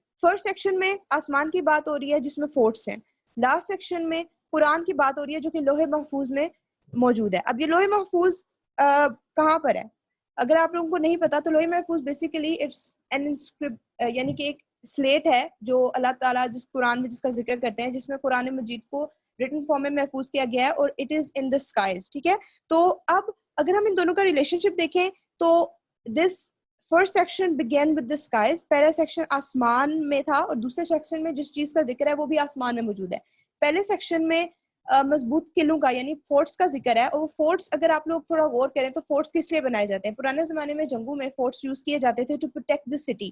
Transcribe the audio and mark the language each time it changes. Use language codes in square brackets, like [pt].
[ur] First section میں آسمان کی بات ہو رہی ہے جس میں فورٹس ہیں. لاسٹ سیکشن میں قرآن کی بات ہو رہی ہے جو کہ لوح محفوظ میں موجود ہے. اب یہ لوح محفوظ کہاں پر ہے؟ اگر آپ لوگوں کو نہیں پتا تو لوح محفوظ بیسیکلی [en] it's an inscript, [ur] یعنی کہ ایک سلیٹ ہے جو اللہ تعالیٰ جس قرآن میں جس کا ذکر کرتے ہیں، جس میں قرآن مجید کو written form میں محفوظ کیا گیا ہے اور [en] it is in the skies. [ur] ٹھیک ہے, تو اب اگر ہم ان دونوں کا ریلیشن شپ دیکھیں تو [en] this first section began with the skies. [ur] پہلا سیکشن آسمان میں تھا اور دوسرے سیکشن میں جس چیز کا ذکر ہے وہ بھی آسمان میں موجود ہے. پہلے سیکشن میں مضبوط قلعوں کا یعنی فورٹس کا ذکر ہے, اور وہ فورٹس اگر آپ لوگ تھوڑا غور کریں تو فورٹس کس لیے بنائے جاتے ہیں؟ پرانے زمانے میں جنگوں میں فورٹس یوز کیے جاتے تھے [en] To protect the city.